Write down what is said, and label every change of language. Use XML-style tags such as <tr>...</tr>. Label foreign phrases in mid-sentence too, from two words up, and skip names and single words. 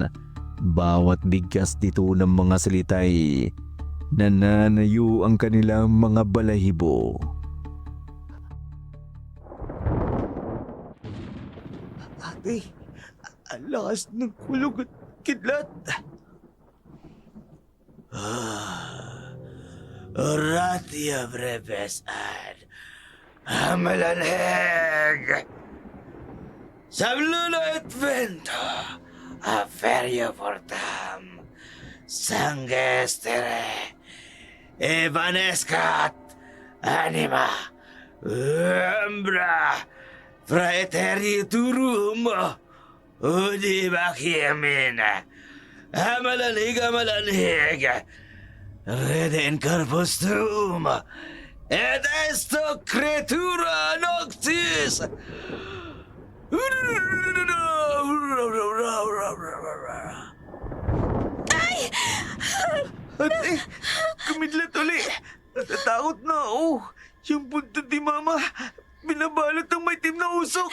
<tl>Bawat bigkas dito ng mga salitay nananayo ang kanilang mga balahibo. Ate, ang lakas ng kulog at kidlat.</tl> <la>Oratia breves ad amalanheg. Sabluna et vento, aferio portam, sangestere, evanescat, anima, umbra, praeteri turum, udi bachiamin, amalanheg, rede in corpus tuum, et esto creatura noctis.</la> <tl>Ate, kumidlat uli. Natatakot na ako. Yung puntod ni Mama, binabalot ng maitim na usok.</tl>